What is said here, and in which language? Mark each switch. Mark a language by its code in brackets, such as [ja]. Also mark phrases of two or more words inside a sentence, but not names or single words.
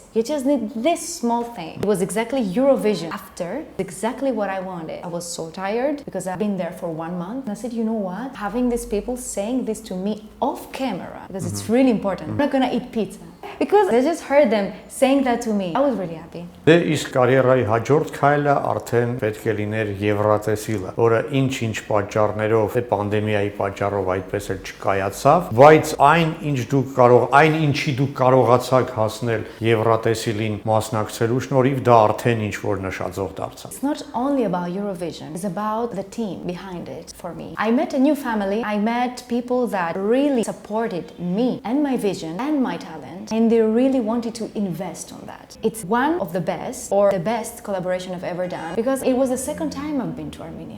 [en] You just need this small thing. It was exactly Eurovision after, exactly what I wanted. I was so tired because I've been there for 1 month. And I said, you know what? Having these people saying this to me off camera, because it's really important. I'm not gonna eat pizza. Because I just heard them saying that to me. I was really happy. [hy] Դե իսկ կարիերայի հաջորդ քայլը արդեն պետք է լիներ Եվրատեսիլը, որը ինչ-ինչ պատճառներով, պանդեմիայի պատճառով այդպես էլ չկայացավ, բայց այն ինչի դուք կարողացաք հասնել Եվրատեսիլին մասնակցելու շնորհիվ դա արդեն ինչ որ նշաձող դարձավ։ [en] It's not only about Eurovision, it's about the team behind it for me. I met a new family. I met people that really supported me and my vision and my talent. And they really wanted to invest on that. It's one of the best, or the best collaboration I've ever done, because it was the second time I've been to Armenia.